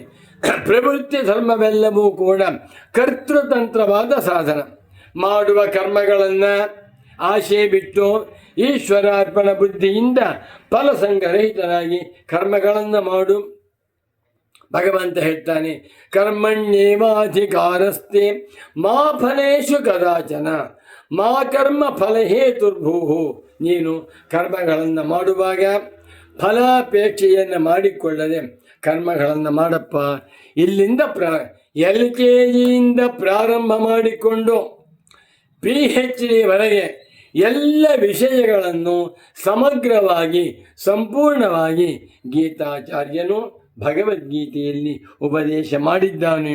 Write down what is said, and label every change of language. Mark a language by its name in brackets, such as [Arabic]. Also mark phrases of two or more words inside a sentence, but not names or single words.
[Kannada] ಪ್ರವೃತ್ತಿ ಧರ್ಮವೆಲ್ಲವೂ ಕೂಡ ಕರ್ತೃತಂತ್ರವಾದ ಸಾಧನ. ಮಾಡುವ ಕರ್ಮಗಳನ್ನು ಆಶೆ ಬಿಟ್ಟು ಈಶ್ವರಾರ್ಪಣ ಬುದ್ಧಿಯಿಂದ ಫಲಸಂಗರಹಿತನಾಗಿ ಕರ್ಮಗಳನ್ನು ಮಾಡು. ಭಗವಂತ ಹೇಳ್ತಾನೆ, [Sanskrit] ಕರ್ಮಣ್ಯೇವಾಧಿಕಾರಸ್ತೆ ಮಾ ಫಲೇಶು ಕದಾಚನ ಮಾ ಕರ್ಮ ಫಲಹೇತುರ್ಭೂ. [Kannada] ನೀನು ಕರ್ಮಗಳನ್ನು ಮಾಡುವಾಗ ಫಲಾಪೇಕ್ಷೆಯನ್ನು ಮಾಡಿಕೊಳ್ಳದೆ ಕರ್ಮಗಳನ್ನು ಮಾಡಪ್ಪ. ಇಲ್ಲಿಂದ LKGಯಿಂದ ಪ್ರಾರಂಭ ಮಾಡಿಕೊಂಡು PhDವರೆಗೆ ಎಲ್ಲ ವಿಷಯಗಳನ್ನು ಸಮಗ್ರವಾಗಿ ಸಂಪೂರ್ಣವಾಗಿ ಗೀತಾಚಾರ್ಯನು ಭಗವದ್ಗೀತೆಯಲ್ಲಿ ಉಪದೇಶ ಮಾಡಿದ್ದಾನೆ.